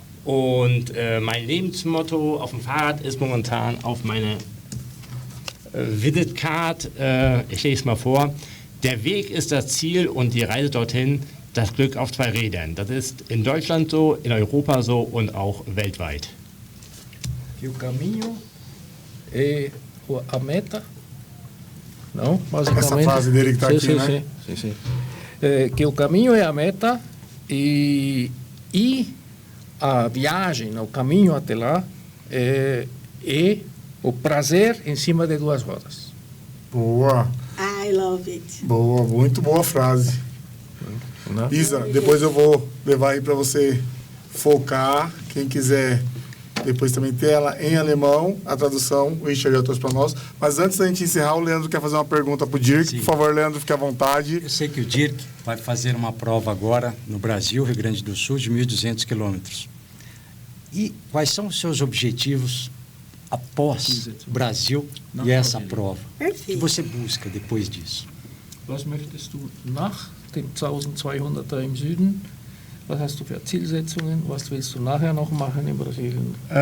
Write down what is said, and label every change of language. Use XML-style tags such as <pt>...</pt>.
<de>Und mein Lebensmotto auf dem Fahrrad ist momentan auf meine Visitcard, ich lese es mal vor, der Weg ist das Ziel und die Reise dorthin das Glück auf 2 Rädern. Das ist in Deutschland so, in Europa so und auch weltweit.</de> <pt>Que o caminho é a meta, não? Basicamente. Essa frase dele que está aqui, né? Sim. Que o caminho é a meta e a viagem, o caminho até lá, é o prazer em cima de 2 rodas. Boa.</pt> <en>I love it.</en> <pt>Boa, muito boa frase. Não? Isa, depois eu vou levar aí para você focar. Quem quiser depois também ter ela em alemão, a tradução, o Richard já trouxe para nós. Mas antes da gente encerrar, o Leandro quer fazer uma pergunta para o Dirk. Sim. Por favor, Leandro, fique à vontade. Eu sei que o Dirk vai fazer uma prova agora no Brasil, Rio Grande do Sul, de 1.200 quilômetros. E quais são os seus objetivos após o Brasil e essa prova? O que você busca depois disso?</pt> <de>Was möchtest du nach dem 1200er im Süden? Was hast du für Zielsetzungen? Was willst du nachher noch machen in Brasilien?</de>